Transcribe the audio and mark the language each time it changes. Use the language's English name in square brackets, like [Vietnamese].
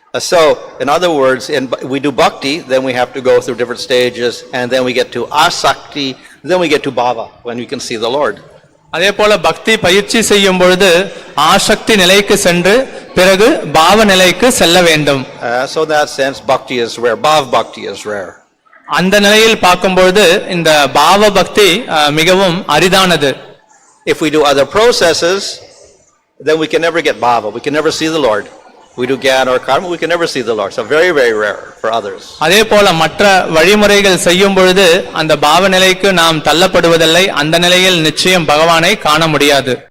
[English] So in other words, we do bhakti, then we have to go through different stages, and then we get to asakti, then we get to bhava, when we can see the Lord. [Tamil] அதே போல பக்தி பயிற்சி செய்யும் பொழுது ஆசக்தி நிலைக்கு சென்று பிறகு பாவ நிலைக்கு செல்ல வேண்டும். [English] So in that sense, bhakti is rare, bhav bhakti is rare. [Tamil] அந்த நிலையில் பார்க்கும்பொழுது இந்த பாவ பக்தி மிகவும் அரிதானது. [English] If we do other processes, then we can never get bhava, we can never see the Lord. we do jnana or karma, we can never see the Lord. So very, very rare for others. [Tamil] அதே போல மற்ற வழிமுறைகள் செய்யும் பொழுது அந்த பாவ நிலைக்கு நாம் தள்ளப்படுவதில்லை. அந்த நிலையில் நிச்சயம் பகவானை காண முடியாது.